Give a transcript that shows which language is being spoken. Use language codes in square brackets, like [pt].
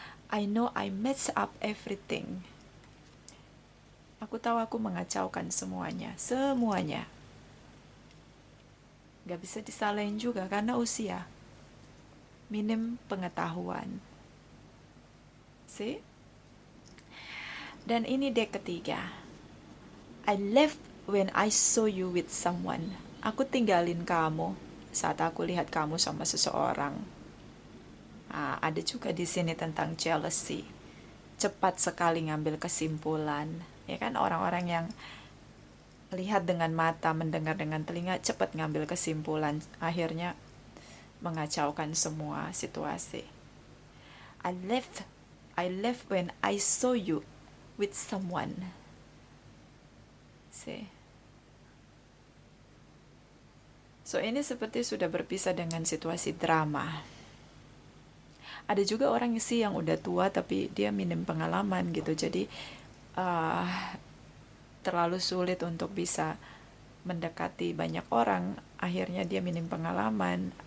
[en] I know I mess up everything. [id] Aku tahu aku mengacaukan semuanya. Semuanya. Gak bisa disalahin juga karena usia. Minim pengetahuan. [en] See? [id] Dan ini dek ketiga. [en] I left when I saw you with someone. [id] Aku tinggalin kamu saat aku lihat kamu sama seseorang. Nah, ada juga di sini tentang jealousy. Cepat sekali ngambil kesimpulan. Ya kan, orang-orang yang lihat dengan mata, mendengar dengan telinga, cepat ngambil kesimpulan. Akhirnya mengacaukan semua situasi. [en] I left when I saw you with someone. See? [id] So ini seperti sudah berpisah dengan situasi drama. Ada juga orang sih yang udah tua tapi dia minim pengalaman gitu, jadi terlalu sulit untuk bisa mendekati banyak orang. Akhirnya dia minim pengalaman,